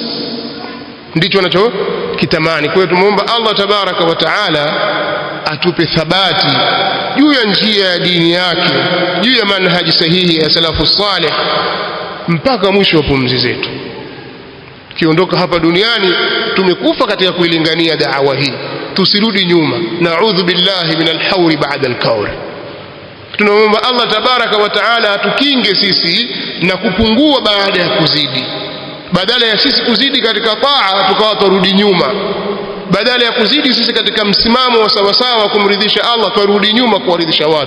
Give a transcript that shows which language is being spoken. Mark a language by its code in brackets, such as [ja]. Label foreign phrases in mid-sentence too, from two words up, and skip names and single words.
[sw] Ndicho wanachokitamani. Kwa hiyo tumuomba Allah [ar] تبارك وتعالى [sw] atupe thabati juu ya njia ya dini yake, juu ya manhaji sahihi ya [ar] السلف الصالح [sw] mpaka mwisho wa pumzi zetu. Kiondoka hapa duniani tumekufa katika kuilingania da'wa hii, tusirudi nyuma. [ar] نعوذ بالله من الحور بعد الكور. [sw] Tunaomba Allah [ar] تبارك وتعالى [sw] atukinge sisi na kupungua baada ya kuzidi. Badala ya sisi kuzidi katika taa tukawa turudi nyuma, badala ya kuzidi sisi katika msimamo wa sawasawa kumridhisha Allah turudi nyuma kuwaridhisha watu.